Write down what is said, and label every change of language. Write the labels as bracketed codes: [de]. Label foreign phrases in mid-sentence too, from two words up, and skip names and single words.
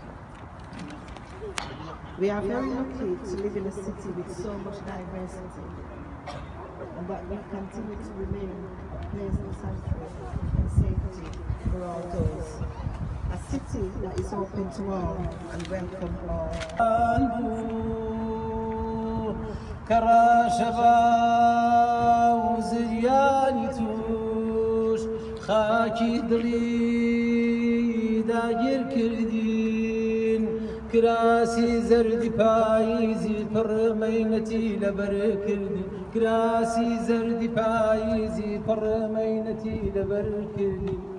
[en] We are very lucky to live in a city with so much diversity, and that we continue to remain a place of sanctuary and safety for all those. A city that is open to all and welcome all. [ckb] كراشبا وزرياني توش خاكي دلي داير كردين كراسي زرد بايزي پڕمەینەتی لەبەر کردی کراسی زەردی پاییزی پڕمەینەتی لەبەر کردی